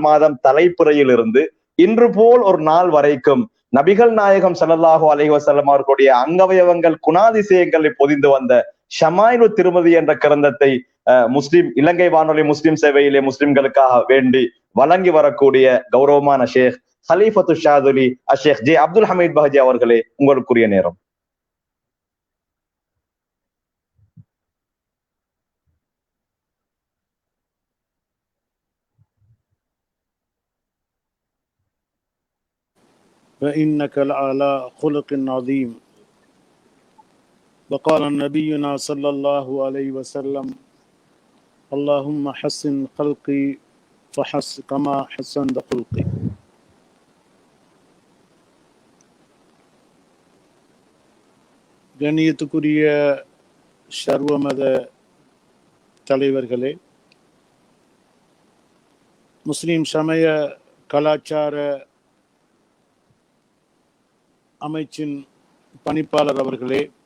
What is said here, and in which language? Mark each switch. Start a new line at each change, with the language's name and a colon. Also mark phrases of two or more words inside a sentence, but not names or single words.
Tamil: மாதம் தலைப்புறையில் இருந்து இன்று போல் ஒரு நாள் வரைக்கும் நபிகள் நாயகம்
Arabic: صلى الله عليه وسلم
Tamil: அவர்களுடைய அங்கவயவங்கள் குணாதிசயங்களை பொதிந்து வந்த ஷமாயிலு திருமதி என்ற கிரந்தத்தை முஸ்லிம் இலங்கை வானொலி முஸ்லிம் சேவையிலே முஸ்லிம்களுக்காக வேண்டி வழங்கி வரக்கூடிய கௌரவமான ஷேக் ஹலீஃபத்து ஷாதுலி அஷேக் ஜே அப்துல் ஹமீத் பஹஜி அவர்களே, உங்களுக்குரிய நேரம்.
Arabic: فإنك لعلى خلق عظيم. وقال نبينا صلى الله عليه وسلم اللهم حسن خلقي كما حسنت خلقي.
Tamil: கண்ணியத்துக்குரிய சர்வமத தலைவர்களே, முஸ்லிம் சமய கலாச்சார அமைச்சின் பணிப்பாளர் அவர்களே,